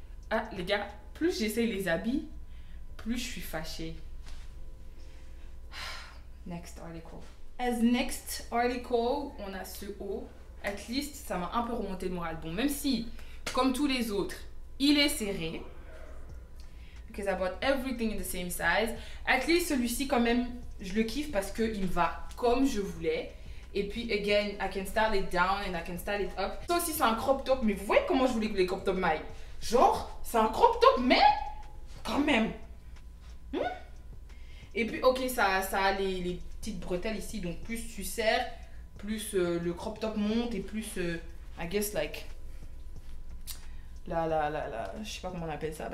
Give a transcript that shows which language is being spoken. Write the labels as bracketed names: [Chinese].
[French] Ah, les gars, plus j'essaye les habits, plus je suis fâchée. [English] Next article. As next article, [French] on a ce haut. [English] At least, [French] ça m'a un peu remonté le moral. Bon, même si, comme tous les autres, il est serré. [English] Because I bought everything in the same size. At least, [French] celui-ci, quand même, je le kiffe parce qu'il va comme je voulais. Et puis, [English] again, I can style it down and I can style it up. [French] Ça aussi, c'est un crop top. Mais vous voyez comment je voulais que les crop top m'aillent? Genre, c'est un crop top, mais quand même. Et puis, ok, ça a les petites bretelles ici. Donc, plus tu serres, plus le crop top monte et plus, [English] I guess, like, [French] je sais pas comment on appelle ça.